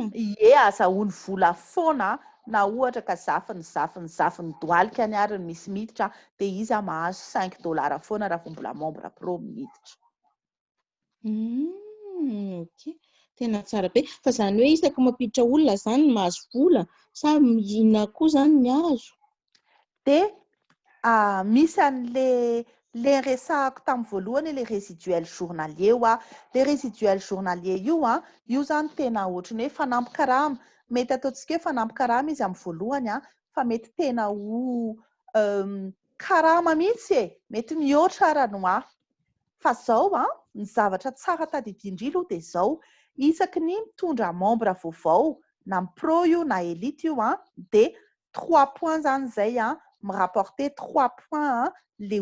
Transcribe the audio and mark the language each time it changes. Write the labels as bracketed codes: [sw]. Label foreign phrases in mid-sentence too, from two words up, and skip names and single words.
[mg] azahoany vola foana na ohatra ka zafindoalika any ary misy miditra dia izy mahazo $5 foana raha vao mbola [fr] membre pro [mg] miditra ok tena tsara be fa izany hoe isaka mampiditra olona izany ny mahazo vola sa inona koa izany ny azo dia misy an'le resahako tamin'ny voalohany le [fr] résiduel journalier [mg] le [fr] résiduel journalier [mg] io izany tena ohatrany hoe fanampy-karama mety ataontsika hoe fanampy-karama izy amin'ny voalohany fa mety tena ho karama mihitsy mety mihoatra ranoa fa izao ny zavatra tsara tadidindry aloha dia izao isaky ny mitondra membre vaovao na pro io na élite io dia 3 points izany izay mirapporter 3 points le